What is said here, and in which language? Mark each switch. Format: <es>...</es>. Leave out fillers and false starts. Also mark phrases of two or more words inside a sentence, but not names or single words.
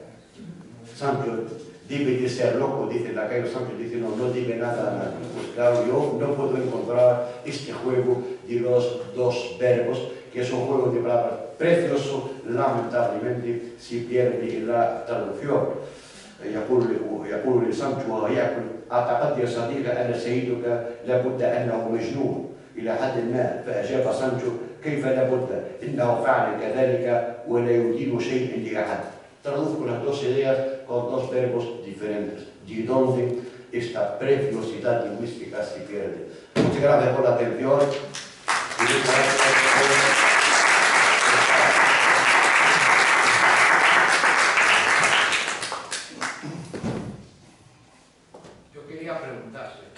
<es>Sancho debe de ser loco, dice Lacayo. Sancho dice, no debe nada a nadie. Pues claro, yo no puedo encontrar este juego de los dos verbos, que es un juego de palabras precioso, lamentablemente se pierde en la traducción.</es> <ar>يقول لسانشو ويأكل أعتقد يا صديقي أنا سيدك لابد أنه مجنون إلى حد ما. فأجاب سانشو كيف لابد إنه فعل كذلك ولا يدين شيء لأحد.</ar> <es>Traduzco las dos ideas con dos verbos diferentes, de donde esta preciosidad lingüística se pierde. Muchas gracias por la atención. Yo quería preguntar.</es>